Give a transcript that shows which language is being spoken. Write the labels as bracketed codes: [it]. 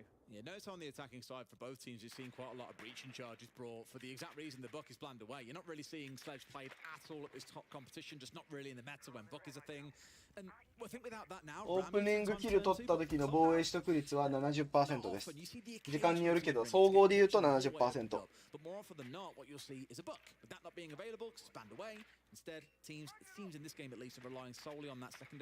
[en] Yeah, notice on the attacking side for both teams, you've seen quite a lot of breaching charges brought for the exact reason the Buck is planned away. You're not really seeing Sledge played at all at this top competition, just not really in the meta when Buck is a thing. And I think without that now, [ja] オープニングキル取った時の防衛取得率は 70% です。時間によるけど、総合で言うと 70%。 [en] But more often than not, what you'll see is a Buck. With that not being available, spanned away. Instead, teams, it seems in this game at least, are relying solely on that secondary.